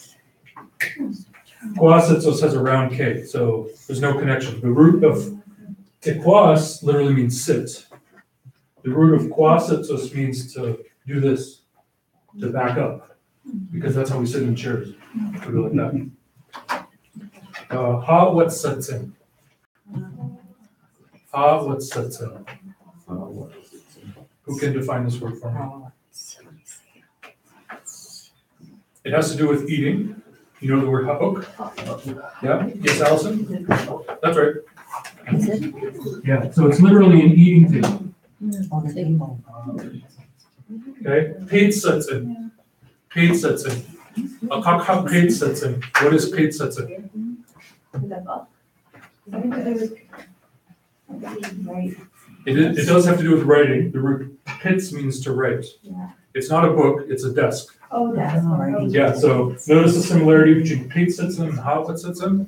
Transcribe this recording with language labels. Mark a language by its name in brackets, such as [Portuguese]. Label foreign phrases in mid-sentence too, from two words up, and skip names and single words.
[English] Kwasitsos has a round K, so there's no connection. The root of tekwas literally means sit. The root of kwasitsos means to do this, to back up, because that's how we sit in chairs. We go like that. Ha-wat-satsim. Ha-wat-satsim. Who can define this word for me? It has to do with eating. You know the word ha'ok? Yeah? Yes, Allison? That's right. Yeah, so it's literally an eating table. Okay? Peitzatsim. Peitzatsim. Akakha peitzatsim. What is peitzatsim? It does have to do with writing. The root pitz means to write. It's not a book, it's a desk. Oh, that's all right. Yeah, so notice the similarity between peitzatsim and ha'watzatsim.